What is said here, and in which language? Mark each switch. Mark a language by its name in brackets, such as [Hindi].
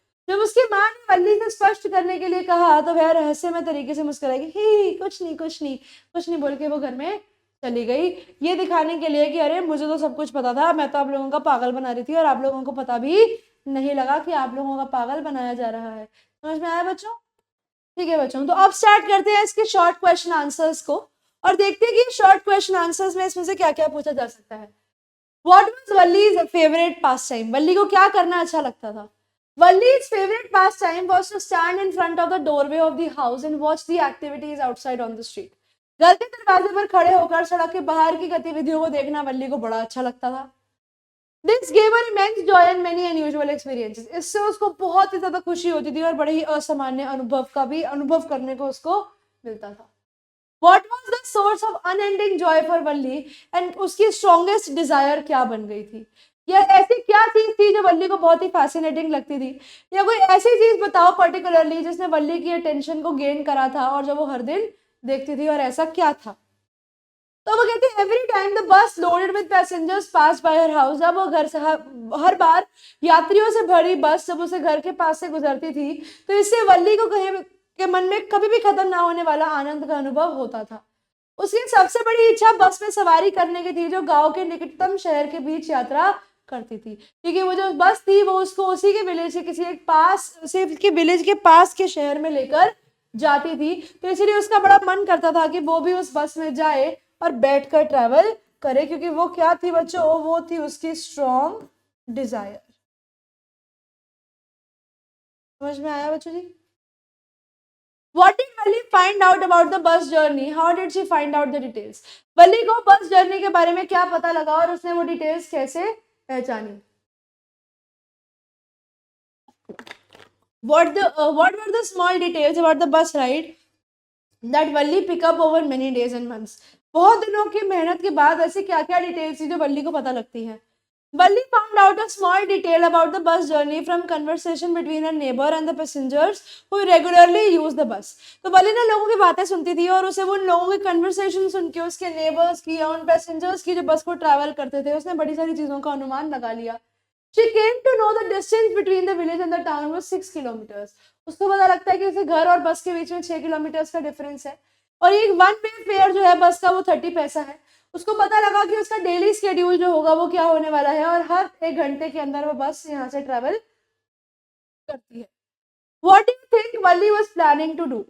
[Hindi] जब उसकी माँ ने वल्ली से स्पष्ट करने के लिए कहा तो वह रहस्यमय तरीके से मुस्कुराई, ही कुछ नहीं कुछ नहीं कुछ नहीं बोल के वो घर में चली गई, ये दिखाने के लिए कि अरे मुझे तो सब कुछ पता था, मैं तो आप लोगों का पागल बना रही थी और आप लोगों को पता भी नहीं लगा कि आप लोगों का पागल बनाया जा रहा है। समझ में आया बच्चों? ठीक है बच्चों, तो अब स्टार्ट करते हैं इसके शॉर्ट क्वेश्चन आंसर्स को और देखते हैं कि शॉर्ट क्वेश्चन आंसर्स में इसमें से क्या क्या पूछा जा सकता है। [English] What was Wally's favorite pastime? [Hindi] वल्ली को क्या करना अच्छा लगता था? [English] Wally's favorite pastime was to stand in front of the doorway of the house and watch the activities outside on the street. [Hindi] घर के दरवाजे पर खड़े होकर सड़क के बाहर की गतिविधियों को देखना वल्ली को बड़ा अच्छा लगता था। [English] This gave her immense joy and many unusual experiences. [Hindi] इससे उसको बहुत ही ज्यादा खुशी होती थी और बड़े ही असामान्य अनुभव का भी अनुभव करने को उसको मिलता था। [English] What was the source of unending joy for Valli and उसकी strongest desire [Hindi] क्या बन गई थी? या ऐसी क्या चीज थी जो वल्ली को बहुत ही फैसिनेटिंग लगती थी, या कोई ऐसी चीज बताओ पर्टिकुलरली जिसने वल्ली की अटेंशन को गेन करा था और जो वो हर दिन देखती थी, और ऐसा क्या था? तो वो कहती है [English] every time the bus loaded with passengers pass by her house, [Hindi] जब वो घर से हर बार यात्रियों से भरी बस जब उसे घर के पास से गुजरती थी तो इससे वल्ली को कहीं के मन में कभी भी खत्म ना होने वाला आनंद का अनुभव होता था। उसकी सबसे बड़ी इच्छा बस में सवारी करने की थी जो गांव के निकटतम शहर के बीच यात्रा करती थी, क्योंकि वो जो बस थी वो उसको उसी के विलेज के किसी एक पास उसी के विलेज के पास के शहर में लेकर जाती थी, तो इसलिए उसका बड़ा मन करता था कि वो भी उस बस में जाए और बैठकर ट्रैवल करे, क्योंकि वो क्या थी बच्चों, वो थी उसकी स्ट्रॉन्ग डिजायर। समझ में आया बच्चों जी? [English] What did Valli find out about the bus journey? How did she find out the details? [Hindi] वल्ली को बस जर्नी के बारे में क्या पता लगा और उसने वो डिटेल्स कैसे पहचानी? [English] What were the small details about the bus ride that Valli pick up over many days and months? [Hindi] बहुत दिनों की मेहनत के बाद ऐसी क्या क्या डिटेल्स थी जो वल्ली को पता लगती है? [English] Valli found out a small detail about the bus journey from conversation between her neighbor and the passengers who regularly use the bus. [Hindi] तो वल्ली ने लोगों की बातें सुनती थी और उसे उन लोगों की कन्वर्सेशन सुन के उसके नेबर्स की या उन पैसेंजर्स की जो बस को ट्रैवल करते थे उसने बड़ी सारी चीजों का अनुमान लगा लिया। [English] She came to know the distance between the village and the town was 6 kilometers. [Hindi] उसको पता लगता है कि उसे घर और बस के बीच में 6 किलोमीटर का डिफरेंस है और ये वन वे फेयर जो है बस का वो 30 पैसा है। उसको पता लगा कि उसका डेली स्केड्यूल जो होगा वो क्या होने वाला है और हर 1 घंटे के अंदर वो बस यहाँ से ट्रेवल करती है। [English] What do you think Valli was planning to do?